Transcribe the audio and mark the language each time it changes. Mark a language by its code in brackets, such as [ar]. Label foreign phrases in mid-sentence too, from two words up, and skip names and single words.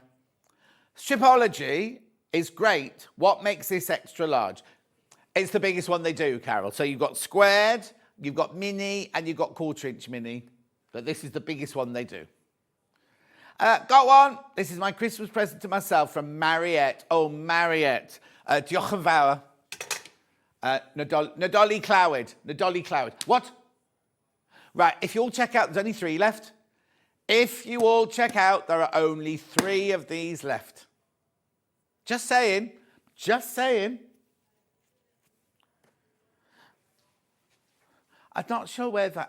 [en] Stripology is great. What makes this extra large? It's the biggest one they do, Carol. So you've got squared, you've got mini, and you've got quarter-inch mini. But this is the biggest one they do. Go on. This is my Christmas present to myself from Mariette. [cy] Oh, Mariette. Diolch yn fawr. Nadolig Clywed. Nadolig Clywed. [en] What? Right, if you all check out, there's only 3 left. If you all check out, there are only 3 of these left. Just saying. Just saying. I'm not sure where that...